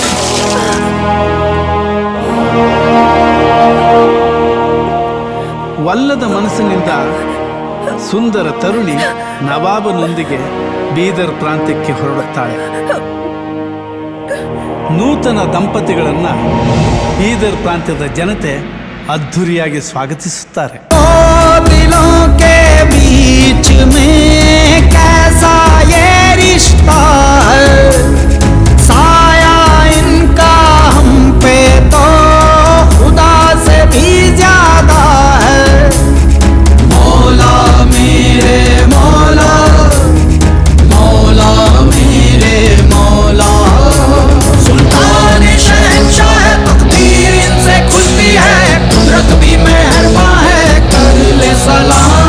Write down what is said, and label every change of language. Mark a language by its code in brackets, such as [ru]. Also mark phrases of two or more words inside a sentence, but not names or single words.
[kn] ವಲ್ಲದ ಮನಸ್ಸಿನಿಂದ ಸುಂದರ ತರುಣಿ ನವಾಬನೊಂದಿಗೆ ಬೀದರ್ ಪ್ರಾಂತ್ಯಕ್ಕೆ ಹೊರಡುತ್ತಾಳೆ. ನೂತನ ದಂಪತಿಗಳನ್ನ ಬೀದರ್ ಪ್ರಾಂತ್ಯದ ಜನತೆ ಅದ್ಧೂರಿಯಾಗಿ ಸ್ವಾಗತಿಸುತ್ತಾರೆ. [hi] दिलों के बीच में कैसा ये रिश्ता है, साया इनका हम पे तो खुदा से भी ज्यादा है. मौला मेरे मौला, मौला मेरे मौला, सुल्तान शहंशाह तकदीर इनसे खुलती है, कुदरत भी मेहरबान है, कर ले सलाम.